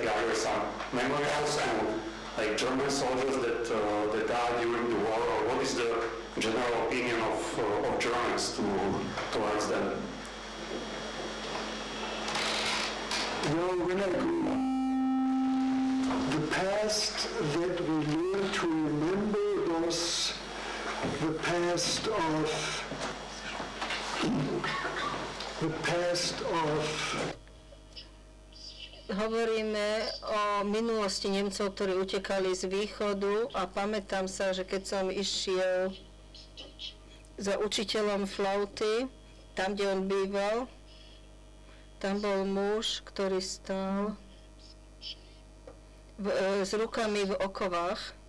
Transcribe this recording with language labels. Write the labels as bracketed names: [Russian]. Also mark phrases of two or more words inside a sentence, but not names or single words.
[English] Are there some memorials and like German soldiers that died during the war, or what is the general opinion of Germans towards them? Well, when I grew up, the past that we learned to remember was the past of [Slovak] Hovoríme o minulosti Nemcov, ktorí utekali z východu, a pamätám sa, že keď som išiel za učiteľom flauty, tam, kde on býval, tam bol muž, ktorý stál s rukami v okovách.